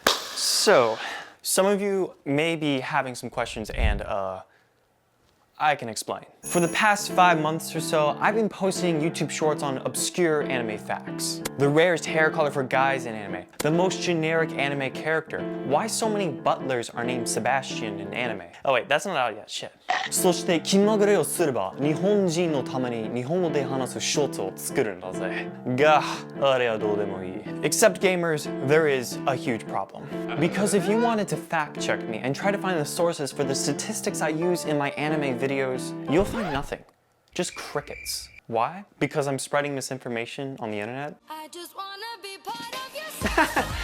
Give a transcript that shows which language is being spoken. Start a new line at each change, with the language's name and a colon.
English: So, some of you may be having some questions and I can explain. For the past 5 months or so, I've been posting YouTube shorts on obscure anime facts. The rarest hair color for guys in anime, the most generic anime character, why so many butlers are named Sebastian in anime. Oh wait, that's not out yet, shit.
Japanese: そして気まぐれをすれば日本人のために日本語で話すショーツを作るんだぜ。が、あれはどうでもいい。
English: Except gamers, there is a huge problem. Because if you wanted to fact check me and try to find the sources for the statistics I use in my anime videos, you'll find nothing. Just crickets. Why? Because I'm spreading misinformation on the internet? I just wanna be part of your